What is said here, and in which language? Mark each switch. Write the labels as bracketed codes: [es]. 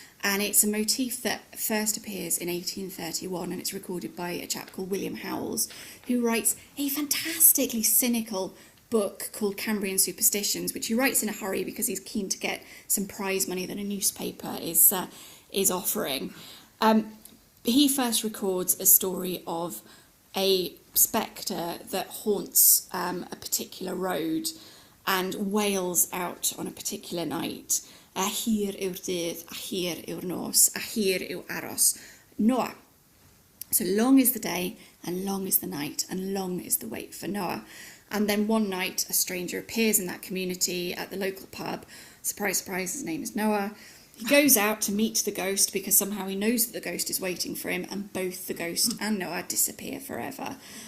[en] And it's a motif that first appears in 1831, and it's recorded by a chap called William Howells, who writes a fantastically cynical book called Cambrian Superstitions, which he writes in a hurry because he's keen to get some prize money that a newspaper is offering. He first records a story of a spectre that haunts a particular road and wails out on a particular night. [cy] A hir yw'r dydd, a hir yw'r nos, a hir yw aros. Noah. [en] So long is the day, and long is the night, and long is the wait for Noah. And then one night, a stranger appears in that community at the local pub. Surprise, surprise, his name is Noah. He goes out to meet the ghost because somehow he knows that the ghost is waiting for him, and both the ghost and Noah disappear forever.